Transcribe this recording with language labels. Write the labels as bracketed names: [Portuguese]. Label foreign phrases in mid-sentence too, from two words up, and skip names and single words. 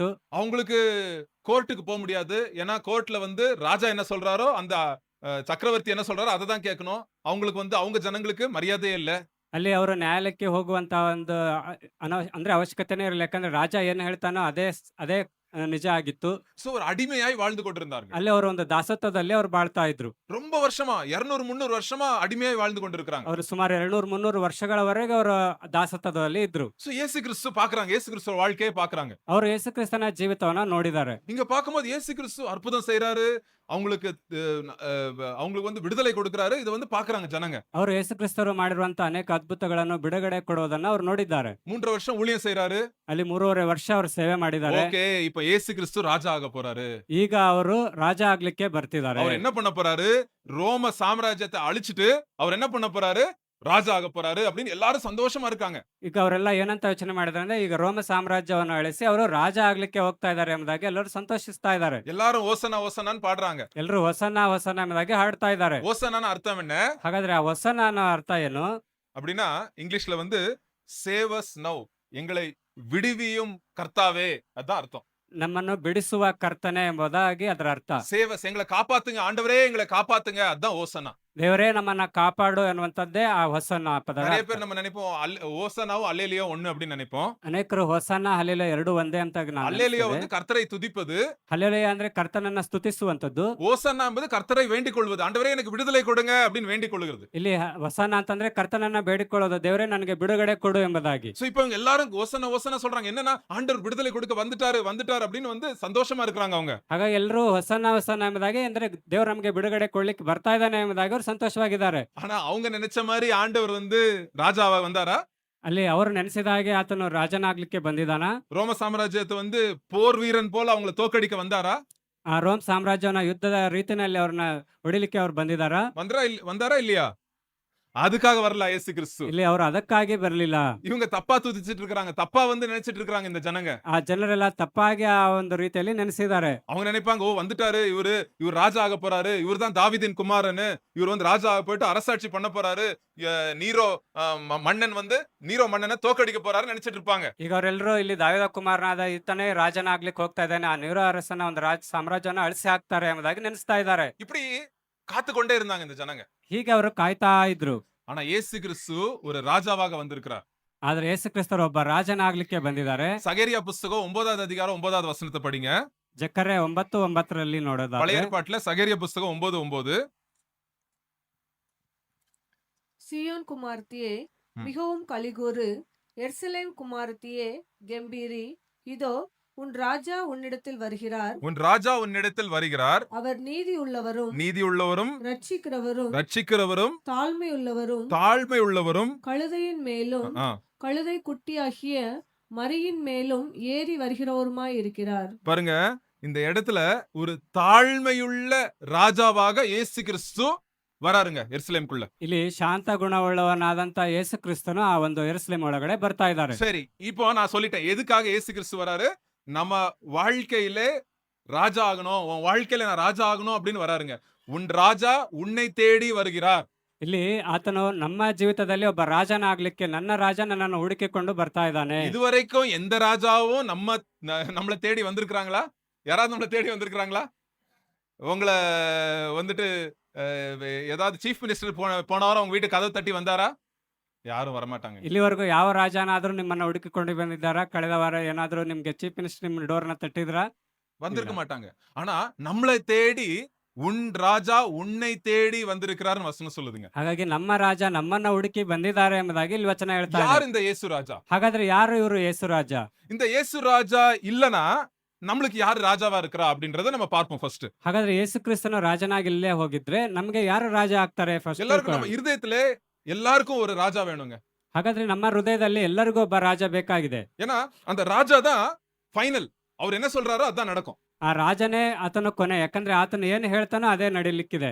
[Tamil] அவங்களுக்கு கோர்ட்டுக்கு போக முடியாது. ஏன்னா கோர்ட்ல வந்து ராஜா என்ன சொல்றாரோ, அந்த சக்கரவர்த்தி என்ன சொல்றாரோ அதை தான் கேட்கணும். அவங்களுக்கு வந்து அவங்க ஜனங்களுக்கு மரியாதையே இல்ல. [Kannada] ಅಲ್ಲಿ ಅವರು ನ್ಯಾಯಾಲಯಕ್ಕೆ ಹೋಗುವಂತ ಒಂದು ಅಂದ್ರೆ ಅವಶ್ಯಕತೆನೇ ಇರಲಿಲ್ಲ. ಯಾಕಂದ್ರೆ ರಾಜ ಏನು ಹೇಳ್ತಾನೋ ಅದೇ ನಿಜ ಆಗಿತ್ತು. [Tamil] சோ ஒரு அடிமையாய் வாழ்ந்து கொண்டிருந்தார்கள். [Kannada] ಅಲ್ಲಿ ಅವರು ಒಂದು ದಾಸತ್ವದಲ್ಲಿ ಅವ್ರು ಬಾಳ್ತಾ ಇದ್ರು. [Tamil] ரொம்ப வருஷமா 200 300 வருஷமா அடிமையாய் வாழ்ந்து கொண்டிருக்காங்க. [Kannada] ಅವರು ಸುಮಾರು 200-300 ವರ್ಷಗಳವರೆಗೆ ಅವರು ದಾಸತ್ವದಲ್ಲಿ ಇದ್ರು. [Tamil] சோ இயேசு கிறிஸ்து பார்க்கறாங்க. இயேசு கிறிஸ்துவ வாழ்க்கையை பார்க்கறாங்க. [Kannada] ಅವರು ಯೇಸು ಕ್ರಿಸ್ತನ ಜೀವಿತವನ್ನ ನೋಡಿದ್ದಾರೆ. [Tamil] இங்க பார்க்கும்போது இயேசு கிறிஸ்து அற்புதம் செய்றாரு. அவங்களுக்கு அவங்களுக்கு வந்து விடுதலை கொடுக்கறாரு. இத வந்து பார்க்கறாங்க ஜனங்க. [Kannada] ಅವರು ಯೇಸು ಕ್ರಿಸ್ತರು ಮಾಡಿರುವಂತ ಅನೇಕ ಅದ್ಭುತಗಳನ್ನು ಬಿಡುಗಡೆ ಕೊಡುವುದನ್ನ ಅವರು ನೋಡಿದ್ದಾರೆ. [Tamil] 3 வருஷம் ஊழியம் செய்றாரு. [Kannada] ಅಲ್ಲಿ 3.5 ವರ್ಷ ಅವರು ಸೇವೆ ಮಾಡಿದ್ದಾರೆ. [Tamil] ஓகே, இப்ப இயேசு கிறிஸ்து ராஜா ஆக போறாரு. [Kannada] ಈಗ ಅವರು ರಾಜ ಆಗ್ಲಿಕ್ಕೆ ಬರ್ತಿದ್ದಾರೆ. [Tamil] அவர் என்ன பண்ண போறாரு? ரோம சாம்ராஜ்யத்தை அழிச்சிட்டு அவர் என்ன பண்ண போறாரு? ராஜா ஆக போறாரு அப்படின்னு எல்லாரும் சந்தோஷமா இருக்காங்க. [Kannada] ಈಗ ಅವರೆಲ್ಲ ಏನಂತ ಯೋಚನೆ ಮಾಡಿದ್ದಾರೆ ಅಂದ್ರೆ ಈಗ ರೋಮ ಸಾಮ್ರಾಜ್ಯವನ್ನು ಅಳಿಸಿ ಅವರು ರಾಜ ಆಗ್ಲಿಕ್ಕೆ ಹೋಗ್ತಾ ಇದ್ದಾರೆ ಎಂಬುದಾಗಿ ಎಲ್ಲರೂ ಸಂತೋಷಿಸ್ತಾ ಇದ್ದಾರೆ. [Tamil] எல்லாரும் ஓசனா ஓசனான்னு பாடுறாங்க. [Kannada] ಎಲ್ಲರೂ ಹೊಸನ ಹೊಸನ ಎಂಬುದಾಗಿ ಹಾಡ್ತಾ ಇದ್ದಾರೆ. [Tamil] ஓசனான அர்த்தம் என்ன? [Kannada] ಹಾಗಾದ್ರೆ ಆ ಹೊಸನ ಅನ್ನೋ ಅರ್ಥ ಏನು? [Tamil] அப்படின்னா இங்கிலீஷ்ல வந்து [English] save us now, [Tamil] எங்களை விடுவியும் கர்த்தாவே, அதான் அர்த்தம். [Kannada] ನಮ್ಮನ್ನು ಬಿಡಿಸುವ ಕರ್ತನೆ ಎಂಬುದಾಗಿ ಅದರ ಅರ್ಥ. [English] save us, [Tamil] எங்களை காப்பாத்துங்க ஆண்டவரே, எங்களை காப்பாத்துங்க, அதான் ஓசனா. [Kannada] ದೇವರೇ ನಮ್ಮನ್ನ ಕಾಪಾಡು ಎನ್ನುವಂತದ್ದೇ ಆ ಹೊಸನ ಪದ. [Tamil] நிறைய பேர் நம்ம நினைப்போம் ஓசனாவும் அல்லேலியா ஒண்ணு அப்படின்னு நினைப்போம். [Kannada] ಅನೇಕರು ಹೊಸನ ಹಲ್ಲೆಲೂಯ ಎರಡು ಒಂದೇ ಅಂತ [Tamil] அல்லேலியா வந்து கர்த்தரை துதிப்பது, [Kannada] ಹಲ್ಲೆಲೂಯ ಅಂದ್ರೆ ಕರ್ತನನ್ನ ಸ್ತುತಿಸುವಂತದ್ದು. [Tamil] ஓசன்னா என்பது கர்த்தரை வேண்டிக் கொள்வது, ஆண்டவரே எனக்கு விடுதலை கொடுங்க அப்படின்னு வேண்டிக் கொள்கிறது. [Kannada] ಇಲ್ಲಿ ಹೊಸನ ಅಂತಂದ್ರೆ ಕರ್ತನನ್ನ ಬೇಡಿಕೊಳ್ಳೋದು, ದೇವರೇ ನನಗೆ ಬಿಡುಗಡೆ ಕೊಡು ಎಂಬುದಾಗಿ. [Tamil] சோ இப்போ இவங்க எல்லாரும் ஓசனா ஓசனா சொல்றாங்க. என்னன்னா ஆண்டவர் விடுதலை கொடுக்க வந்துட்டாரு அப்படின்னு வந்து சந்தோஷமா இருக்காங்க அவங்க. [Kannada] ಹಾಗಾಗಿ ಎಲ್ಲರೂ ಹೊಸನ ಹೊಸನ ಎಂಬುದಾಗಿ ಅಂದ್ರೆ ದೇವರು ನಮಗೆ ಬಿಡುಗಡೆ ಕೊಡ್ಲಿಕ್ಕೆ ಬರ್ತಾ ಇದ್ದಾನೆ ಎಂಬುದಾಗಿ ಅವರು ಸಂತೋಷವಾಗಿದ್ದಾರೆ. [Tamil] ஆனா அவங்க நினைச்ச மாதிரி ஆண்டவர் வந்து ராஜாவா வந்தாரா? [Kannada] ಅಲ್ಲಿ ಅವರು ನೆನೆಸಿದ ಹಾಗೆ ಆತನು ರಾಜನಾಗ್ಲಿಕ್ಕೆ ಬಂದಿದ್ದಾನ? [Tamil] ரோம சாம்ராஜ்யத்தை வந்து போர் வீரன் போல அவங்கள தோக்கடிக்க வந்தாரா? [Kannada] ಆ ರೋಮ್ ಸಾಮ್ರಾಜ್ಯವನ್ನ ಯುದ್ಧದ ರೀತಿಯಲ್ಲಿ ಅವ್ರನ್ನ ಹೊಡಿಲಿಕ್ಕೆ ಅವ್ರು ಬಂದಿದ್ದಾರಾ? [Tamil] வந்தாரா இல்லையா? அதுக்காக வரல இயேசு கிறிஸ்து. [Kannada] ಇಲ್ಲಿ ಅವರು ಅದಕ್ಕಾಗಿ ಬರಲಿಲ್ಲ. [Tamil] இவங்க தப்பா துதிச்சிட்டு இருக்காங்க. தப்பா வந்து நினைச்சிட்டு இருக்காங்க இந்த ஜனங்க. [Kannada] ಆ ಜನರೆಲ್ಲ ತಪ್ಪಾಗಿ ಆ ಒಂದು ರೀತಿಯಲ್ಲಿ ನೆನೆಸಿದ್ದಾರೆ. [Tamil] அவங்க நினைப்பாங்க, ஓ வந்துட்டாரு இவர் ராஜா ஆக போறாரு, இவர் தான் தாவீதின் குமாரன், இவர் வந்து ராஜா ஆக போயிட்டு அரசாட்சி பண்ண போறாரு, நீரோ மன்னன் வந்து நீரோ மன்னனை தோக்கடிக்க போறாருன்னு நினைச்சிட்டு இருப்பாங்க. [Kannada] ಈಗ ಅವರೆಲ್ಲರೂ ಇಲ್ಲಿ ದಾವೀದ ಕುಮಾರನಾದ ಈತನೇ ರಾಜನಾಗ್ಲಿಕ್ಕೆ ಹೋಗ್ತಾ ಇದ್ದಾನೆ, ಆ ನೀರೋ ಅರಸನ ಒಂದು ಸಾಮ್ರಾಜ್ಯವನ್ನ ಅಳಿಸಿ ಹಾಕ್ತಾರೆ ಎಂಬುದಾಗಿ ನೆನೆಸ್ತಾ ಇದ್ದಾರೆ. [Tamil] இப்படி காத்துக்கொண்டே இருந்தாங்க இந்த ஜனங்க. [Kannada] ಹೀಗೆ ಅವರು ಕಾಯ್ತಾ ಇದ್ರು. [Tamil] ஆனா இயேசு கிறிஸ்து ஒரு ராஜாவாக வந்திருக்கிறார். [Kannada] ಆದ್ರೆ ಯೇಸು ಕ್ರಿಸ್ತರು ಒಬ್ಬ ರಾಜನಾಗ್ಲಿಕ್ಕೆ ಬಂದಿದ್ದಾರೆ. [Tamil] சகரியா புஸ்தகம் 9வது அதிகாரம் 9வது வசனத்தை படிங்க. [Kannada] ಜಕರ್ಯ 9:9 ನೋಡೋದಾದ್ರೆ, [Tamil] பழைய ஏற்பாட்டுல சகரியா புஸ்தகம் 9:9. சீயோன் குமாரத்தியே மிகவும் கலிகூறு, எருசலேம் குமாரத்தியே கெம்பீரி, இதோ உன் ராஜா உன்னிடத்தில் வருகிறார். உன் ராஜா உன்னிடத்தில் வருகிறார். அவர் நீதி உள்ளவரும் நீதி உள்ளவரும் ரட்சிக்கிறவரும் தாழ்மை உள்ளவரும் கழுதையின் மேலும் கழுதை குட்டியாகிய மரியின் மேலும் ஏறி வருகிறவருமாய் இருக்கிறார். பாருங்க, இந்த இடத்துல ஒரு தாழ்மையுள்ள ராஜாவாக இயேசு கிறிஸ்து வராருங்க எருசலேமுக்குள்ள. [Kannada] ಇಲ್ಲಿ ಶಾಂತ ಗುಣವುಳ್ಳವನಾದಂತ ಯೇಸು ಕ್ರಿಸ್ತನು ಆ ಒಂದು ಎರುಸಲೇಮ್ ಒಳಗಡೆ ಬರ್ತಾ ಇದ್ದಾರೆ. [Tamil] சரி, இப்போ நான் சொல்லிட்டேன் எதுக்காக இயேசு கிறிஸ்து வராரு. நம்ம வாழ்க்கையில ராஜா ஆகணும், உன் வாழ்க்கையில நான் ராஜா ஆகணும் அப்படின்னு வராருங்க. உன் ராஜா உன்னை தேடி வருகிறார். [Kannada] ಇಲ್ಲಿ ಆತನು ನಮ್ಮ ಜೀವಿತದಲ್ಲಿ ಒಬ್ಬ ರಾಜನಾಗ್ಲಿಕ್ಕೆ, ನನ್ನ ರಾಜ ನನ್ನನ್ನು ಹುಡುಕಿಕೊಂಡು ಬರ್ತಾ ಇದ್ದಾನೆ. [Tamil] இதுவரைக்கும் எந்த ராஜாவும் நம்மள தேடி வந்திருக்காங்களா? யாராவது நம்மள தேடி வந்திருக்காங்களா? உங்களை வந்துட்டு ஏதாவது [English] chief minister [Tamil] போன வாரம் உங்க வீட்டு கதவு தட்டி வந்தாரா? ಯಾರು வரமாட்டாங்க. [Kannada] ಇಲ್ಲಿವರೆಗೂ ಯಾವ ರಾಜನಾದ್ರೂ ನಿಮ್ಮನ್ನ ಹುಡುಕಿಕೊಂಡು ಬಂದಿದ್ದಾರಾ? ಕಳೆದ ವಾರ ಏನಾದ್ರೂ ನಿಮ್ಗೆ [English] chief minister [Kannada] ನಿಮ್ಮ ಡೋರ್ನ ತಟ್ಟಿದ್ರಾ? [Tamil] வந்திருக்க மாட்டாங்க. ஆனா நம்மளை தேடி உன் ராஜா உன்னை தேடி வந்திருக்கிறார்னு வசனம் சொல்லுதுங்க. [Kannada] ಹಾಗಾಗಿ ನಮ್ಮ ರಾಜ ನಮ್ಮನ್ನ ಹುಡುಕಿ ಬಂದಿದ್ದಾರೆ ಎಂಬುದಾಗಿ ಇಲ್ಲಿ ವಚನ ಹೇಳ್ತಾ ಇದೆ. [Tamil] யார் இந்த இயேசு ராஜா? [Kannada] ಹಾಗಾದ್ರೆ ಯಾರು ಇವರು ಯೇಸು ರಾಜ? [Tamil] இந்த இயேசு ராஜா இல்லனா நம்மளுக்கு யாரு ராஜாவா இருக்கிறா அப்படின்றத நம்ம பார்ப்போம் ஃபர்ஸ்ட். [Kannada] ಹಾಗಾದ್ರೆ ಯೇಸು ಕ್ರಿಸ್ತನು ರಾಜನಾಗಿ ಇಲ್ಲೇ ಹೋಗಿದ್ರೆ ನಮಗೆ ಯಾರು ರಾಜ ಆಗ್ತಾರೆ? ಫಸ್ಟ್ [Tamil] எல்லாருக்கும் நம்ம இதயத்திலே எல்லாருக்கும் ஒரு ராஜா வேணுங்க. [Kannada] ಹಾಗಾದ್ರೆ ನಮ್ಮ ಹೃದಯದಲ್ಲಿ ಎಲ್ಲರಿಗೂ ಒಬ್ಬ ರಾಜ ಬೇಕಾಗಿದೆ. [Tamil] ஏன்னா அந்த ராஜா தான் ஃபைனல். அவர் என்ன சொல்றாரோ அதான் நடக்கும். [Kannada] ಆ ರಾಜನೇ ಆತನ ಕೊನೆ. ಯಾಕಂದ್ರೆ ಆತನು ಏನು ಹೇಳ್ತಾನೋ ಅದೇ ನಡೀಲಿಕ್ಕಿದೆ.